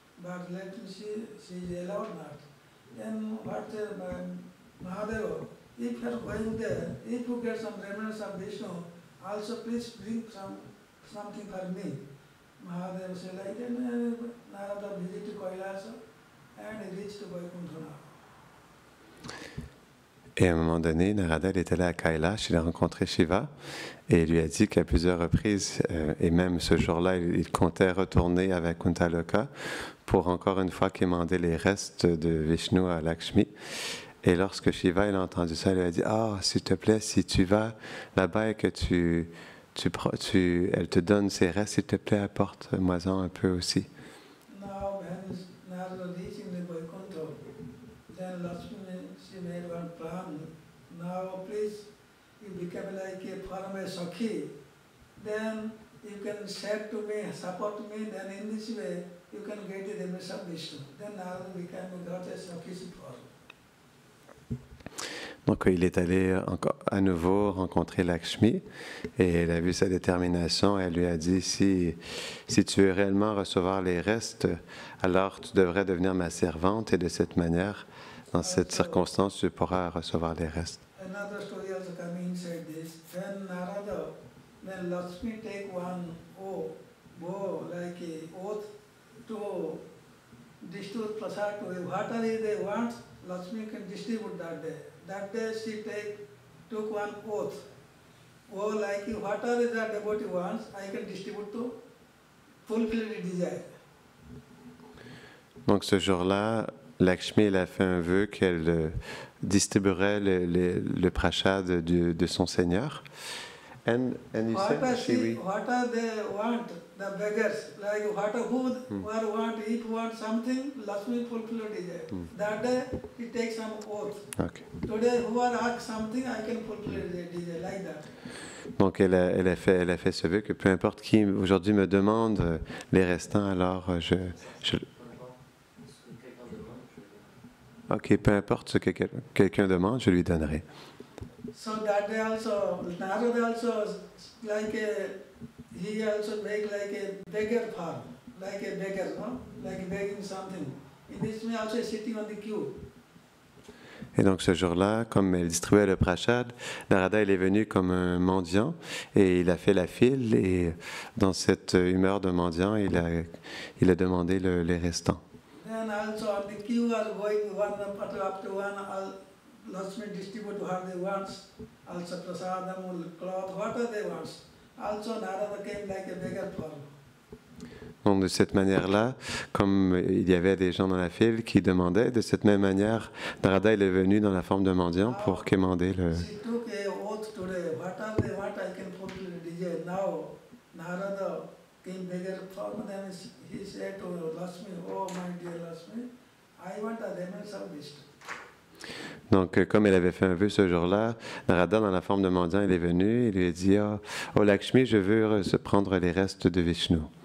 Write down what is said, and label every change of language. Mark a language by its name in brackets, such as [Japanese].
[English] But let me see, she is allowed not. Then what Mahadeva, if you are going there, if you get some remnants of Vishnu, also please bring something for me. Mahadeva said like that, Narada visited Kailasa and he reached Vaikuntha now. [French] Et à un moment donné, Narada est allé à Kailash, il a rencontré Shiva et il lui a dit qu'à plusieurs reprises, et même ce jour-là, il comptait retourner à Vaikuntha Loka pour encore une fois quémander les restes de Vishnu à Lakshmi. Et lorsque Shiva il a entendu ça, il lui a dit « Ah, s'il te plaît, si tu vas là-bas et que tu elle te donne ses restes, s'il te plaît, apporte-moi-en un peu aussi. [English] Now when Narada reaching the Vaikuntha, then Lakshmi, she made one plan. Now please, you become like a Parama Sakhi. Then you can say to me, support me, then in this way you can get the remnants of Vishnu. Then Narada became a goddess Sakhi form. [French] Donc il est allé à nouveau rencontrer Lakshmi et elle a vu sa détermination. Elle lui a dit, si tu veux réellement recevoir les restes, alors tu devrais devenir ma servante et de cette manière, dans cette circonstance, tu pourras recevoir les restes. [English] Another story also coming inside this. When Narada, when Lakshmi take one bow like a oath to distribute prasad to whatever they want, Lakshmi can distribute that day. That day she took one oath. Oh, like whatever that devotee wants, I can distribute to fulfill the desire. [French] Donc ce jour-là, Lakshmi elle a fait un vœu qu'elle distribuerait le prashad de son Seigneur. [English] And you said What are they want, the beggars, like who want, if want something, Lakshmi fulfill the desire. That day he takes some oath. Okay. Today who are ask something, I can fulfill the desire, like that. [French] Donc elle a fait ce vœu que peu importe qui aujourd'hui me demande les restants, alors je Ok, peu importe ce que quelqu'un demande, je lui donnerai. [English] So that day also, Narada also, like he also make like a beggar farm, like a beggar, no? Like begging something. In this way also sitting on the queue. [French] Et donc ce jour-là, comme elle distribuait le prashad, Narada il est venu comme un mendiant et il a fait la file et dans cette humeur de mendiant, il a demandé les restants. [English] Then also on the queue are going one after one, Lakshmi distribute what they want, also prasadam, cloth, whatever they want. Also Narada came like a beggar farm. [French] Donc de cette manière-là, comme il y avait des gens dans la file qui demandaient, de cette même manière, Narada il est venu dans la forme de mendiant pour quémander le... [English] She took a oath today, whatever they want I can fulfill the desire. Now Narada came beggar form, then he said to Lakshmi, oh my dear Lakshmi, I want the remnants of Vishnu. [French] Donc, comme elle avait fait un vœu ce jour-là, Narada, dans la forme de mendiant, il est venu et lui a dit, oh Lakshmi, je veux prendre les restes de Vishnu.